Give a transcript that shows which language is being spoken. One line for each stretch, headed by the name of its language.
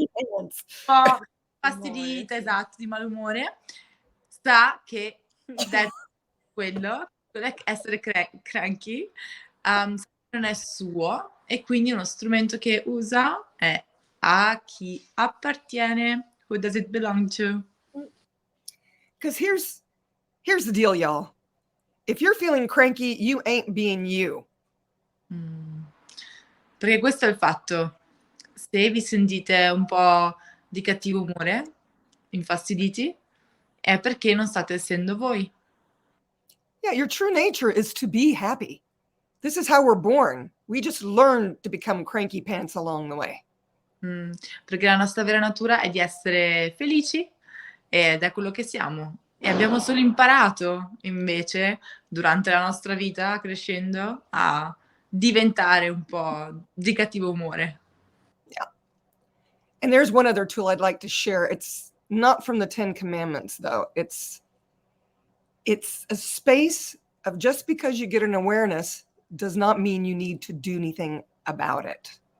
Italian: Un po' fastidita, esatto, di malumore, sa che quello è essere cranky, non è suo, e quindi uno strumento che usa è a chi appartiene.
English: Who does it belong to? Because here's the deal, y'all. If you're feeling cranky, you ain't being you.
Italian: Perché questo è il fatto. Se vi sentite un po' di cattivo umore, infastiditi, è perché non state essendo voi.
English: Yeah, your true nature is to be happy. This is how we're born. We just learn to become cranky pants along the way.
Italian: Perché la nostra vera natura è di essere felici, ed è quello che siamo. E abbiamo solo imparato, invece, durante la nostra vita, crescendo, a diventare un po' di cattivo umore.
English: Yeah. And there's one other tool I'd like to share. It's not from the 10 Commandments, though. It's a space of just because you get an awareness does not mean you need to do anything about it.